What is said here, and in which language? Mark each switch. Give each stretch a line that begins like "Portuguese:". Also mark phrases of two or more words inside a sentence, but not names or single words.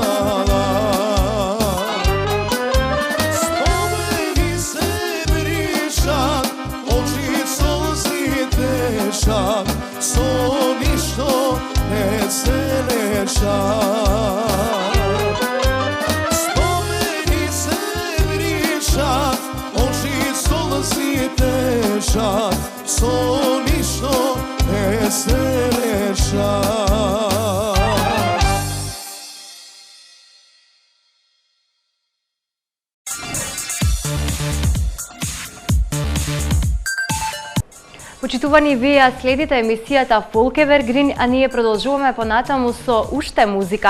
Macedonian: Спомени се бришат, очи солзи тешат, со ништо не се нешат. Спомени се бришат, очи солзи тешат, со ништо не се нешат. Почитувани, вие следите емисијата Folk Evergreen, а ние продолжуваме понатаму со уште музика.